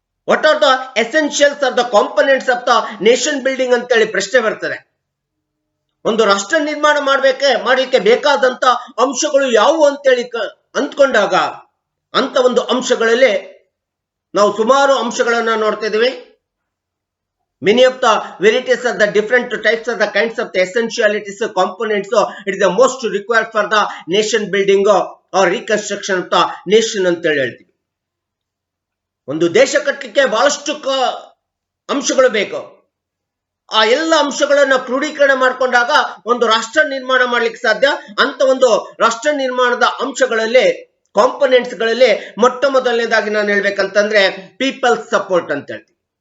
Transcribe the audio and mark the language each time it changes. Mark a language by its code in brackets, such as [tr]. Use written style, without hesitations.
[en] what are the essentials are the components of the nation building [kn] ಅಂತೇಳಿ ಪ್ರಶ್ನೆ ಬರ್ತದೆ. ಒಂದು ರಾಷ್ಟ್ರ ನಿರ್ಮಾಣ ಮಾಡಲಿಕ್ಕೆ ಬೇಕಾದಂತ ಅಂಶಗಳು ಯಾವುವು ಅಂತೇಳಿ ಅಂದ್ಕೊಂಡಾಗ ಅಂತ ಒಂದು ಅಂಶಗಳಲ್ಲಿ ನಾವು ಸುಮಾರು ಅಂಶಗಳನ್ನ ನೋಡ್ತಾ ಇದ್ದೀವಿ. [en] Many of the varieties of the different types of the kinds of the essentialities components, it is the most required for the nation building or reconstruction of the nation [kn] ಅಂತ ಹೇಳ್ತೀವಿ. ಒಂದು ದೇಶ ಕಟ್ಟಲಿಕ್ಕೆ ಬಹಳಷ್ಟು ಅಂಶಗಳು ಬೇಕು. ಆ ಎಲ್ಲ ಅಂಶಗಳನ್ನ ಕ್ರೋಢೀಕರಣ ಮಾಡಿಕೊಂಡಾಗ ಒಂದು ರಾಷ್ಟ್ರ ನಿರ್ಮಾಣ ಮಾಡ್ಲಿಕ್ಕೆ ಸಾಧ್ಯ. ಅಂತ ಒಂದು ರಾಷ್ಟ್ರ ನಿರ್ಮಾಣದ ಅಂಶಗಳಲ್ಲಿ ಕಾಂಪೊನೆಂಟ್ಸ್ ಗಳಲ್ಲಿ ಮೊಟ್ಟ ಮೊದಲನೇದಾಗಿ ನಾನು ಹೇಳ್ಬೇಕಂತಂದ್ರೆ ಪೀಪಲ್ಸ್ ಸಪೋರ್ಟ್ ಅಂತ ಹೇಳ್ತೀವಿ.